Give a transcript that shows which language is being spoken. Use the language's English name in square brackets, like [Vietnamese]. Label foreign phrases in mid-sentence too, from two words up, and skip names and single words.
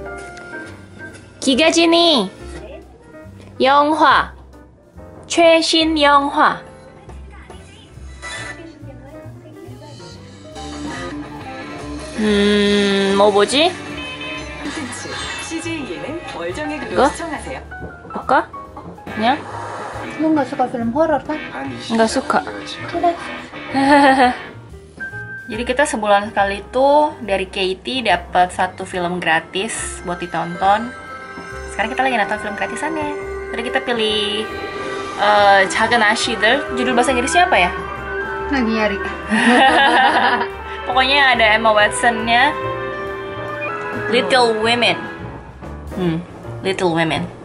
[Korean] 기가진이, 영화, 최신 영화. 뭐 보지? 콘텐츠 CJE는 월정액으로 이거? 시청하세요. 볼까? 그냥? [Indonesian] Lu nggak suka film horor kan? Nggak suka. Udah. Jadi kita sebulan sekali tuh dari Katie dapat 1 film gratis buat ditonton. Sekarang kita lagi nonton film gratisannya. Tadi kita pilih 작은 아씨들. Judul bahasa Inggrisnya apa ya? Lagi nyari. Pokoknya ada Emma Watson-nya. Little Women. Little Women.